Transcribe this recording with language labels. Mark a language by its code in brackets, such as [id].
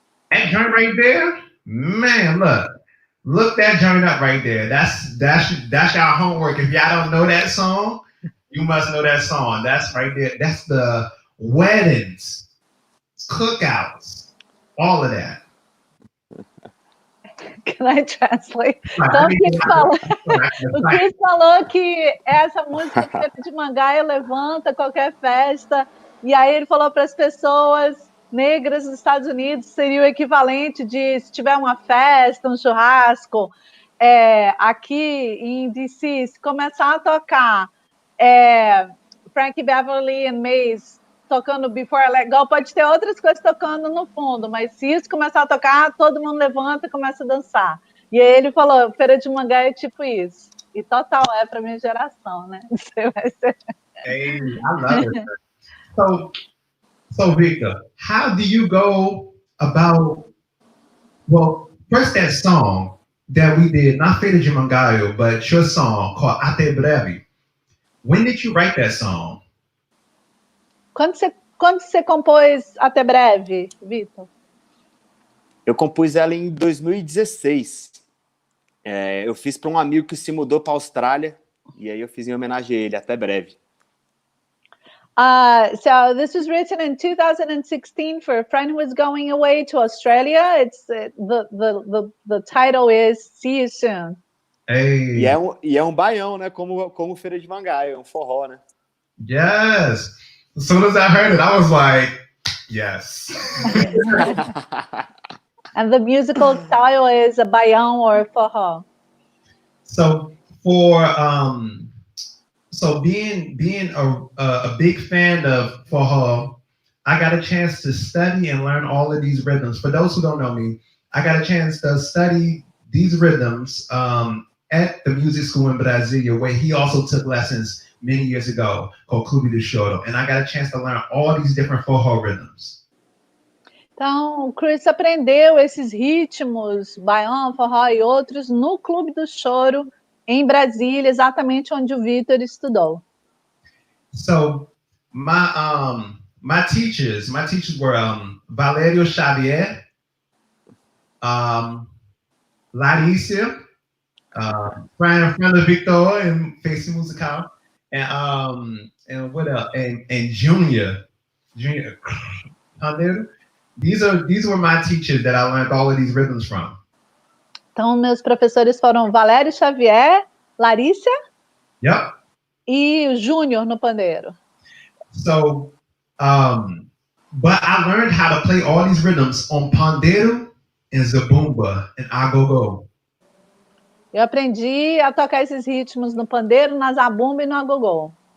[en] That joint right there. Man, look that joint up right there. That's y'all homework. If y'all don't know that song, you must know that song. That's right there. That's the weddings, cookouts, all of that. Can I translate? [pt] Então, o Chris falou que essa música de Mangaia levanta qualquer festa, e aí ele falou para as pessoas negras nos Estados Unidos seria o equivalente de se tiver uma festa, um churrasco, aqui em DC, se começar a tocar Frankie Beverly and Maze tocando Before I Let Go, pode ter outras coisas tocando no fundo, mas se isso começar a tocar, todo mundo levanta e começa a dançar. E aí ele falou, Feira de Mangá é tipo isso. E total para minha geração, né? [en] Hey, I love it. So Victor, how do you go about? Well, first that song that we did, not Feira de Mangaio, but your song called Até Breve. When did you write that song? [pt] Quando você compôs Até Breve, Vitor? Eu compus ela em 2016. Eu fiz para um amigo que se mudou para a Austrália, e aí eu fiz em homenagem a ele, Até Breve. [en] So this was written in 2016 for a friend who was going away to Australia. It's the title is See You Soon. Hey. [pt] E é um baião, né? Como Feira de Mangaio, é um forró, né? [en] Yes. As soon as I heard it, I was like, yes. And the musical style is a baião or forró. So being a big fan of forró, I got a chance to study and learn all of these rhythms. For those who don't know me, I got a chance to study these rhythms at the music school in Brasilia, where he also took lessons many years ago, called Clube do Choro. And I got a chance to learn all these different forró rhythms. [pt] Então, o Chris aprendeu esses ritmos, baião, forró e outros, no Clube do Choro, em Brasília, exatamente onde o Vitor estudou. [en] So, my teachers were Valério Xavier, Larissa, friend of Vitor in Face Musical, and what else? And Junior. These were my teachers that I learned all of these rhythms from. [pt] Então, meus professores foram Valério Xavier, Larissa e o Júnior no pandeiro. [en] So, but I learned how to play all these rhythms on pandeiro and zabumba and agogo. [pt] Eu aprendi a tocar esses ritmos no pandeiro, na zabumba e no agogô.